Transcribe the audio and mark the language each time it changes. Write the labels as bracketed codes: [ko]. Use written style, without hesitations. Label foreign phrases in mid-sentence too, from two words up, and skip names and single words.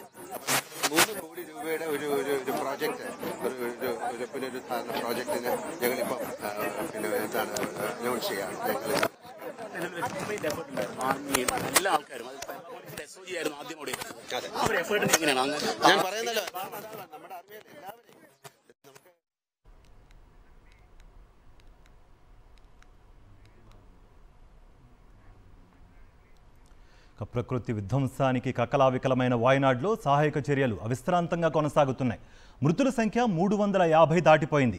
[ml] 3 കോടി രൂപയുടെ ഒരു പ്രോജക്റ്റ്, ഒരു പുനരുദ്ധാരണ പ്രോജക്റ്റിന് ഞങ്ങളിപ്പം പിന്നെ എന്താണ് അനൗൺസ് ചെയ്യാണ്. എല്ലാ ആൾക്കാരും ഞാൻ പറയുന്നല്ലോ, നമ്മുടെ അറിവിൽ എല്ലാവരെയും [te] ప్రకృతి విధ్వంసానికి కకలావికలమైన వాయనాడ్లో సహాయక చర్యలు అవిశ్రాంతంగా కొనసాగుతున్నాయి. మృతుల సంఖ్య 350 దాటిపోయింది.